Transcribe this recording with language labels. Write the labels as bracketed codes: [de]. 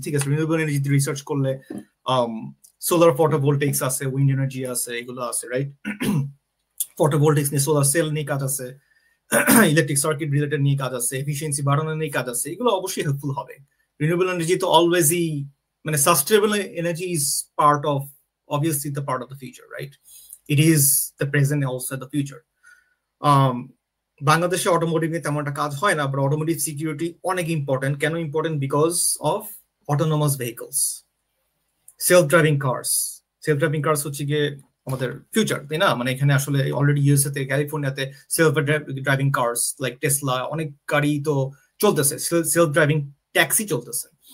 [bn] ঠিক আছে, renewable এনার্জিতে research করলে সোলার ফটোভোল্টেক্স আছে, উইন্ড এনার্জি আছে, এগুলো আছে, রাইট? ফটোভোল্টেক্স নিয়ে, সোলার সেল নিয়ে কাজ আছে, ইলেকট্রিক সার্কিট রিলেটেড নিয়ে কাজ আছে, এফিসিয়েন্সি বাড়ানো নিয়ে কাজ আছে, এগুলো অবশ্যই হেল্পফুল হবে। [en] Renewable energy তো অলওয়েজই মানে sustainable energy is part of, obviously the part of the future, right? It is the present, also the future. [bn] বাংলাদেশে অটোমোটিভ নিয়ে তেমন একটা কাজ হয় না, বাট অটোমোটিভ সিকিউরিটি অনেক ইম্পর্টেন্ট। কেন important? [en] Because of autonomous vehicles, self driving cars. [bn] Self driving curse হচ্ছে গিয়ে আমাদের ফিউচার, তাই না? মানে এখানে আসলে অলরেডি ইউএসএ তে, ক্যালিফোর্নিয়াতে self driving curse like Tesla, অনেক গাড়ি তো চলতেছে, সেলফ ড্রাইভিং ট্যাক্সি চলতেছে।